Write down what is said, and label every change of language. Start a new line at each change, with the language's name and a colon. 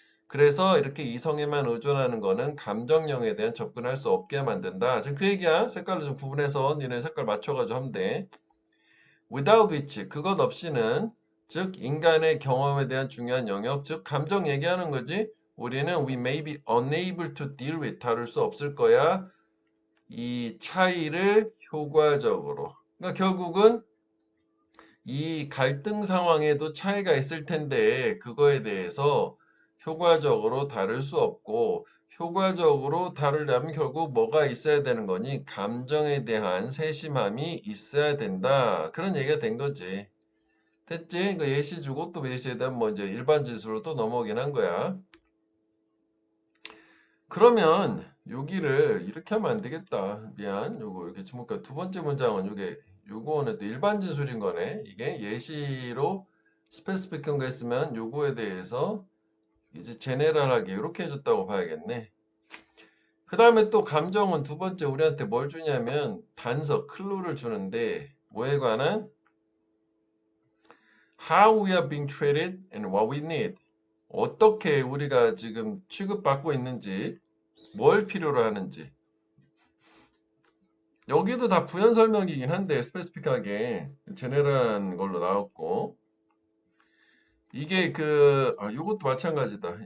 Korean: 그래서 이렇게 이성에만 의존하는 거는 감정형에 대한 접근할 수 없게 만든다. 지금 그 얘기야. 색깔로 좀 구분해서 니네 색깔 맞춰가지고 하면 돼.
English: Without which,
Korean: 그것 없이는, 즉 인간의 경험에 대한 중요한 영역, 즉 감정 얘기하는 거지. 우리는
English: we may be unable to deal with,
Korean: 다룰 수 없을 거야. 이 차이를 효과적으로. 그러니까 결국은 이 갈등 상황에도 차이가 있을 텐데 그거에 대해서 효과적으로 다룰 수 없고 효과적으로 다루려면 결국 뭐가 있어야 되는 거니? 감정에 대한 세심함이 있어야 된다. 그런 얘기가 된 거지. 됐지? 그 예시 주고 또 예시에 대한 뭐 이제 일반 진술로 또 넘어오긴 한 거야. 그러면 여기를 이렇게 하면 안 되겠다. 미안. 요거 이렇게 주목해. 두 번째 문장은 요거는 또 일반 진술인 거네. 이게 예시로 스페시픽한 거 했으면 요거에 대해서 이제 제네럴하게 이렇게 해줬다고 봐야겠네. 그 다음에 또 감정은 두 번째 우리한테 뭘 주냐면 단서, 클루를 주는데 뭐에 관한?
English: How we are being treated and what we need.
Korean: 어떻게 우리가 지금 취급받고 있는지, 뭘 필요로 하는지. 여기도 다 부연 설명이긴 한데 스페시픽하게 제네럴한 걸로 나왔고 이게 요것도 마찬가지다.